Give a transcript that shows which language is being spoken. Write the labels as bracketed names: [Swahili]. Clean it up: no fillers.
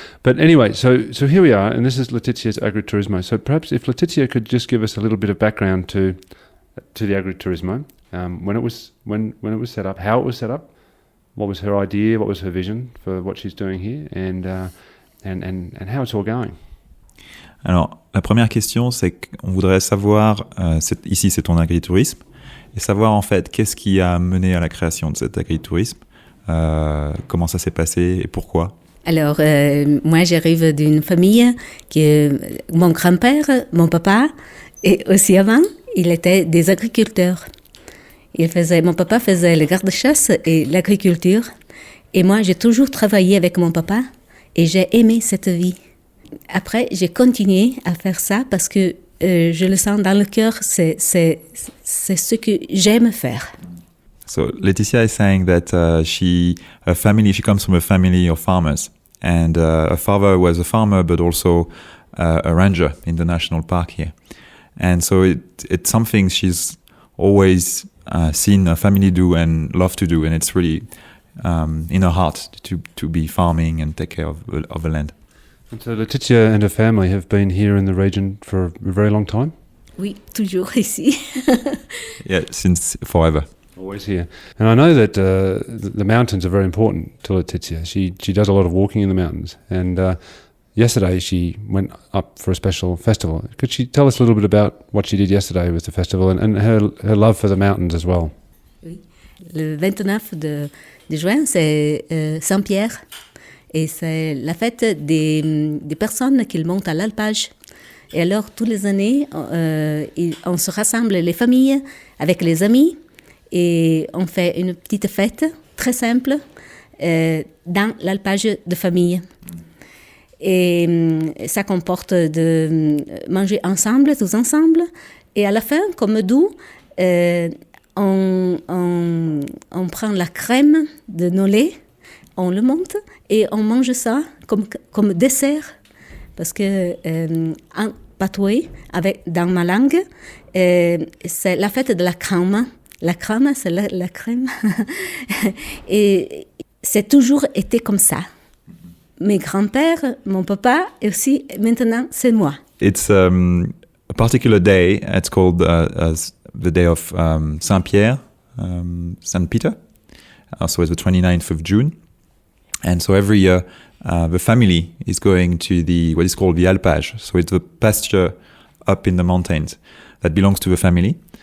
[English] But anyway, so here we are, and this is Letizia's Agriturismo. So perhaps if Letizia could just give us a little bit of background to the Agriturismo. When it was set up, how it was set up, what was her idea, what was her vision for what she's doing here, and how it's all going. [French] Alors, la première question, c'est qu'on voudrait savoir, ici c'est ton agritourisme, et savoir en fait qu'est-ce qui a mené à la création de cet agritourisme, comment ça s'est passé et pourquoi. Alors, moi j'arrive d'une famille que mon grand-père, mon papa, et aussi avant, il était des agriculteurs. Mon papa faisait le garde-chasse et l'agriculture. Et moi, j'ai toujours travaillé avec mon papa et j'ai aimé cette vie. Après, j'ai continué à faire ça parce que je le sens dans le cœur, c'est ce que j'aime faire. [English] So Letizia is saying that she comes from a family of farmers, and her father was a farmer, but also a ranger in the national park here. And so it's something she's always seen her family do and love to do, and it's really in her heart to be farming and take care of the land. And so Letizia and her family have been here in the region for a very long time? [French] Oui, toujours ici. [English] Yeah, since forever. Always here. And I know that the mountains are very important to Letizia. She does a lot of walking in the mountains, and yesterday she went up for a special festival. Could she tell us a little bit about what she did yesterday with the festival and her love for the mountains as well? [French] Oui. Le 29 de juin, c'est Saint-Pierre. Et c'est la fête des personnes qui montent à l'alpage. Et alors, toutes les années, on se rassemble, les familles, avec les amis, et on fait une petite fête très simple dans l'alpage de famille. Et ça comporte de manger ensemble, tous ensemble. Et à la fin, comme doux, on prend la crème de nos laits, on le monte et on mange ça comme dessert. Parce que en patois, dans ma langue, c'est la fête de la crème. La crème, c'est la crème. Et c'est toujours été comme ça. Mes grands-pères, mon papa, et aussi maintenant, c'est moi. [English] It's a particular day. It's called the day of Saint-Pierre, Saint Peter. So it's the 29th of June. And so every year, the family is going to what is called the alpage. So it's the pasture up in the mountains that belongs to the family.